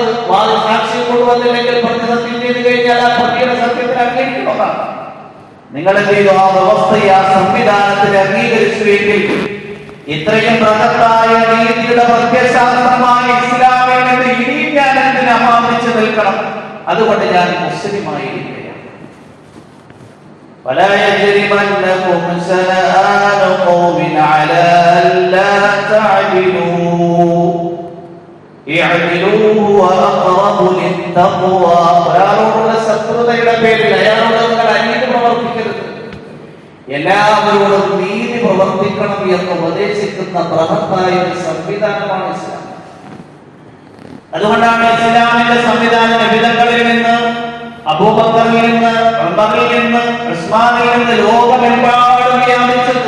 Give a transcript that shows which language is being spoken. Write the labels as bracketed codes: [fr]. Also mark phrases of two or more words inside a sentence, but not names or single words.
[ml] വാദ സാക്ഷി കൊണ്ടുവന്നില്ലെങ്കിൽ പ്രതി സത്യം ചെയ്ത് കഴിഞ്ഞാൽ ആ പ്രതിയുടെ സത്യത്തിന് അംഗീകരിക്കുന്നതാണ്. നിങ്ങൾ എന്ത് ചെയ്തു? ആ വ്യവസ്ഥയെ, ആ സംവിധാനത്തിന് അംഗീകരിച്ചുവെങ്കിൽ ഇത്രയും ബൃഹത്തായ നീതിയുടെ പ്രത്യശാസ്ത്രമായ ഇസ്ലാമിൽ നിന്ന് ഇനിയും ഞാൻ എന്തിന് അമാനിച്ചു നിൽക്കണം? അതുകൊണ്ട് ഞാൻ മുസ്ലിമായിരിക്കുകയാണ്. [ar] ولا يجرمنكم شنآن قوم على ألا تعدلوا اعدلوا هو أقرب للتقوى. [ml] ഒരാളോടുള്ള ശത്രുതയുടെ പേരിൽ അയാളോട് നിങ്ങൾ അനീതി പ്രവർത്തിക്കരുത്, എല്ലാവരോടും നീതി പ്രവർത്തിക്കണം എന്ന് ഉപദേശിക്കുന്ന ബൃഹത്തായ ഒരു സംവിധാനമാണ് ഇസ്ലാം. അതുകൊണ്ടാണ് ഇസ്ലാമിന്റെ സംവിധാന നബിതങ്ങളിൽ നിന്ന്, അബൂബക്കറിൽ നിന്ന്, ഉമറിൽ നിന്ന്, ഉസ്മാനിൽ നിന്ന് ലോകമെമ്പാടും വ്യാപിച്ചത്.